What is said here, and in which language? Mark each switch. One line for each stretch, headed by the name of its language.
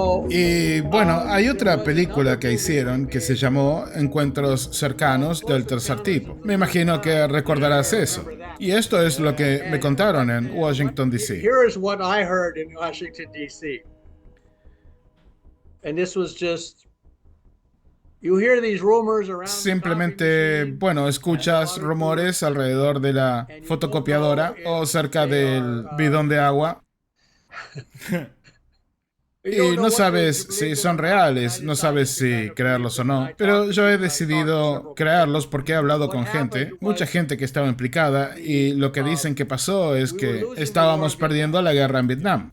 Spanish: Y bueno, hay otra película que hicieron que se llamó Encuentros cercanos del tercer tipo. Me imagino que recordarás eso. Y esto es lo que me contaron en Washington, D.C.
English: Here's what I heard in Washington, D.C. And this was just, you hear these rumors around.
Spanish: Simplemente, bueno, escuchas rumores alrededor de la fotocopiadora o cerca del bidón de agua. Y no sabes si son reales, no sabes si creerlos o no. Pero yo he decidido creerlos porque he hablado con gente, mucha gente que estaba implicada, y lo que dicen que pasó es que estábamos perdiendo la guerra en Vietnam.